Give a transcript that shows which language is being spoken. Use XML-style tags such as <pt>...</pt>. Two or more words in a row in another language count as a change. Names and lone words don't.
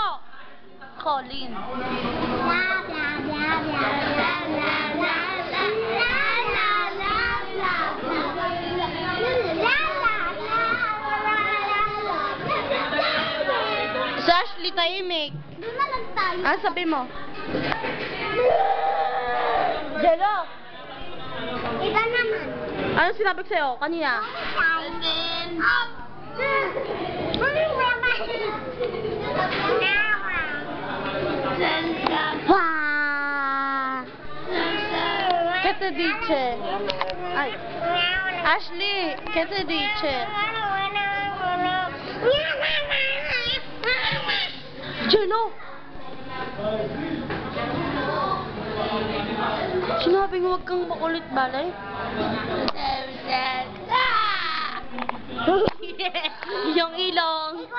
<tl>Colin. Si Ashley tahimik. Ano sabi mo? Jello. Iba naman. Ano sinabi ko sa'yo kanina? Wah!</tl> <es>¿Qué te dice? Ay. Ashley, ¿qué te dice?</es> <tl>Jello! Sinabing huwag kang makulit, balay? Yung ilong.</tl>